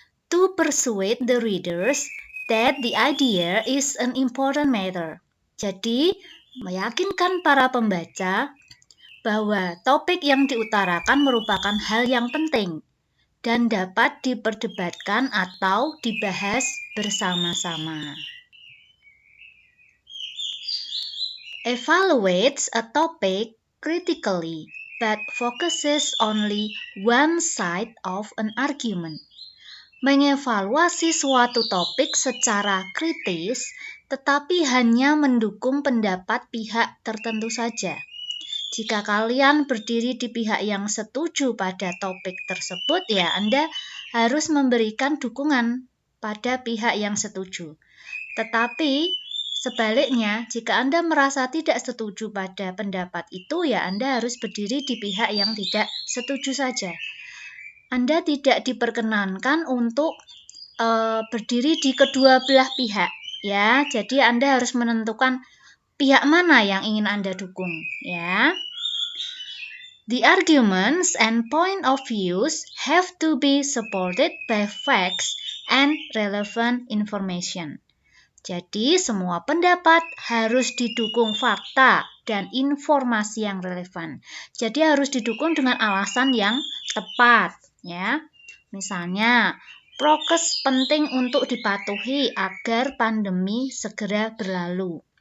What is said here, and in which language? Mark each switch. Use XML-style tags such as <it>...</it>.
<en>To persuade the readers that the idea is an important matter.</en> <id>Jadi, meyakinkan para pembaca bahwa topik yang diutarakan merupakan hal yang penting dan dapat diperdebatkan atau dibahas bersama-sama.</id> <en>Evaluates a topic critically but focuses only one side of an argument.</en> <id>Mengevaluasi suatu topik secara kritis tetapi hanya mendukung pendapat pihak tertentu saja. Jika kalian berdiri di pihak yang setuju pada topik tersebut, ya Anda harus memberikan dukungan pada pihak yang setuju. Tetapi sebaliknya, jika Anda merasa tidak setuju pada pendapat itu, ya Anda harus berdiri di pihak yang tidak setuju saja. Anda tidak diperkenankan untuk berdiri di kedua belah pihak, ya. Jadi Anda harus menentukan pihak mana yang ingin Anda dukung, ya.</id> <en>The arguments and point of views have to be supported by facts and relevant information.</en> <id>Jadi, semua pendapat harus didukung fakta dan informasi yang relevan. Jadi, harus didukung dengan alasan yang tepat, ya. Misalnya, prokes penting untuk dipatuhi agar pandemi segera berlalu.</id>